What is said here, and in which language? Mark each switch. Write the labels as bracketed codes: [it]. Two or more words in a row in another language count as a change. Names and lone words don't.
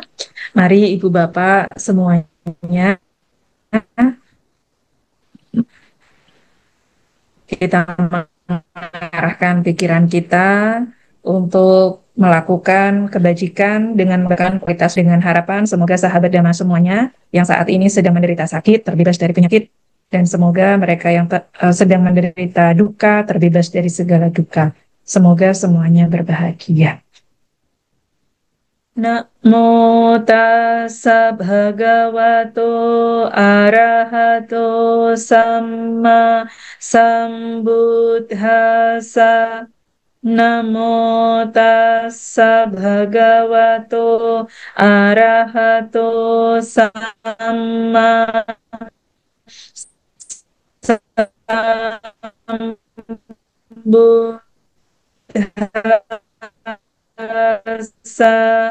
[id] Mari Ibu Bapak semuanya kita mengarahkan pikiran kita untuk melakukan kebajikan dengan memberikan kualitas dengan harapan semoga sahabat Dhamma semuanya yang saat ini sedang menderita sakit terbebas dari penyakit dan semoga mereka yang sedang menderita duka terbebas dari segala duka. Semoga semuanya berbahagia. [pi] Namo tassa bhagavato arahato samma sambuddhassa. Namo tassa bhagavato arahato samma sambuddhassa.